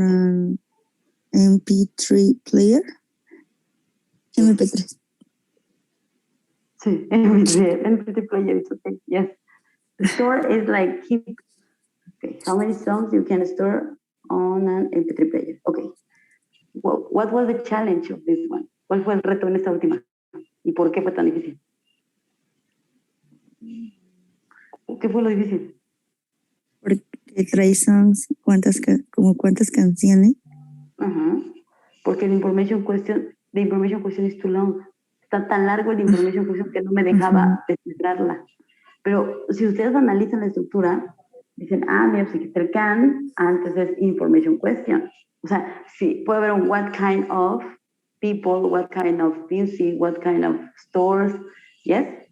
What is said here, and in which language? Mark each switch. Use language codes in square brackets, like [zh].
[en] an MP3 player. MP3. [es] Sí, [en] MP3 player, it's okay. Yes. The store is like keep. Okay, how many songs you can store on an MP3 player? Okay. Well, what was the challenge of this one? [es] ¿Cuál fue el reto en esta última? ¿Y por qué fue tan difícil? ¿Qué fue lo difícil? Porque trae songs, como cuántas canciones. Ajá. Porque [en] the information question is too long. [es] Está tan largo el information question que no me dejaba descifrarla. Pero si ustedes analizan la estructura, dicen, mira, pues aquí está el can, antes es information question. O sea, sí, puede haber un [en] what kind of people, what kind of music, what kind of stores, yes?